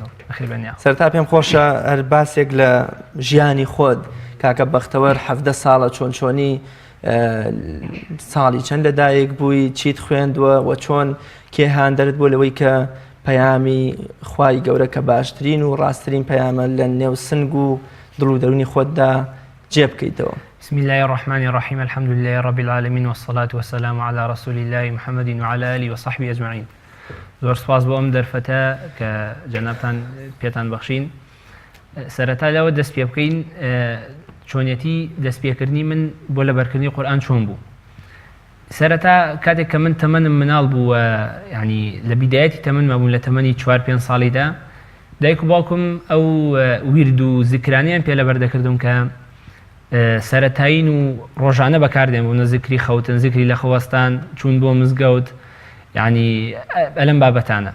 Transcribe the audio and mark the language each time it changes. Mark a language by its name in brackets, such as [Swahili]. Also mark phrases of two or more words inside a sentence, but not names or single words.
[Central Kurdish] سەرتا پێم خۆشە هەر باسێک لە ژیانی خۆت کاکە بەختەوەر 17 ساڵە چۆنی ساڵی چەند لەدایک بووی چیت خوێندووە و چۆن کێهاندەرت بۆ لەوەی کە پەیامی خوای گەورە کە باشترین و ڕاستترین پەیامە لە نێو سنگ و دڵ و دەرونی خۆتدا جێ بکەیتەوە. [Arabic] بسم الله الرحمن الرحيم الحمد لله رب العالمين والصلاة والسلام على رسول الله محمد وعلى آله وصحبه أجمعين. [Central Kurdish] زۆر سپاس بۆ ئەم دەرفەتە کە جەنابتان پێتان بەخشین. سەرەتا لەوە دەست پێ بکەین چۆنیەتی دەستپێکردنی من بۆ لەبەرکردنی قورئان چۆن بوو. سەرەتا کاتێک کە من تەمەنم مناڵ بوو ینی لە بیدایەتی تەمەن مەبوون لە تەمەنی 4-5 ساڵیدا دایک و باوکم ئەو ویرد و زیکرانیان پێ لەبەردەکردم کە سەرەتایین و ڕۆژانە بەکاردێن بوو نەزیکری خەوتن زیکری لە خەوەستان چوون بۆ مزگەوت ینی ئەلەم بابەتانە.